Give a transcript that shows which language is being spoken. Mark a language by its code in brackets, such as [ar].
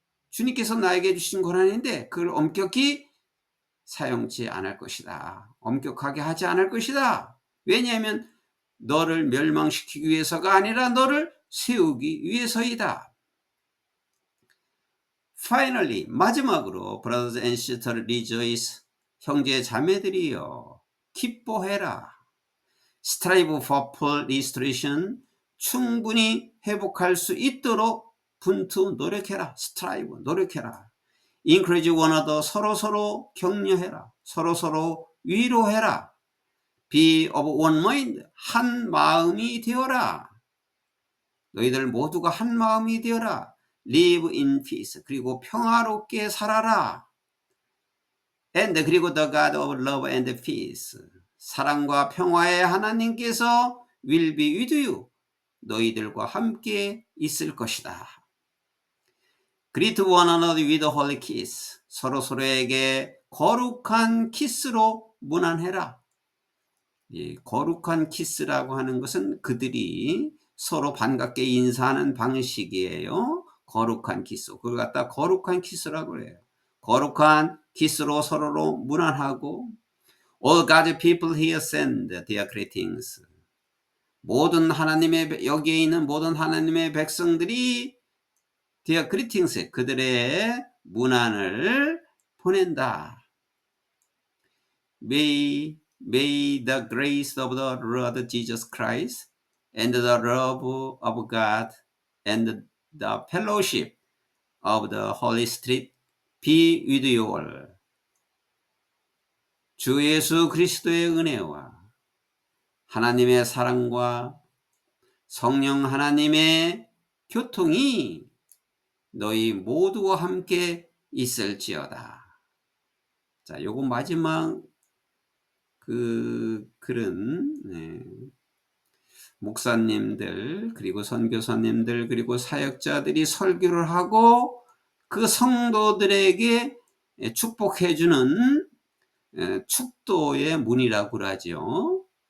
[ko] 주님께서 나에게 주신 권한인데 그걸 엄격히 사용치 않을 것이다. 엄격하게 하지 않을 것이다. 왜냐하면 너를 멸망시키기 위해서가 아니라 너를 세우기 위해서이다. [en] Finally, [ko] 마지막으로 [en] brothers and sisters rejoice, [ko] 형제 자매들이여 기뻐해라. [en] Strive for full restoration, [ko] 충분히 회복할 수 있도록 분투 노력해라. [en] Strive, [ko] 노력해라. [en] Encourage one another, [ko] 서로 격려해라. 서로 위로해라. [en] Be of one mind, [ko] 한 마음이 되어라. 너희들 모두가 한 마음이 되어라. [en] Live in peace, [ko] 그리고 평화롭게 살아라. [en] And [ko] 그리고 [en] the God of love and peace, [ko] 사랑과 평화의 하나님께서 [en] will be with you, [ko] 너희들과 함께 있을 것이다. [en] Greet one another with a holy kiss, [ko] 서로에게 거룩한 키스로 문안해라. 이 거룩한 키스라고 하는 것은 그들이 서로 반갑게 인사하는 방식이에요. 거룩한 키스. 그걸 갖다 거룩한 키스라고 해요. 거룩한 키스로 서로로 문안하고, [en] all God's people here send their greetings. [ko] 모든 하나님의, 여기에 있는 모든 하나님의 백성들이 [en] their greetings, [ko] 그들의 문안을 보낸다. [en] May the grace of the Lord Jesus Christ and the love of God and the fellowship of the Holy Spirit be with you all. [ko] 주 예수 그리스도의 은혜와 하나님의 사랑과 성령 하나님의 교통이 너희 모두와 함께 있을지어다. 자, 요거 마지막 그 글은 목사님들 그리고 선교사님들 그리고 사역자들이 설교를 하고 그 성도들에게 축복해주는 축도의 문이라고 그러죠.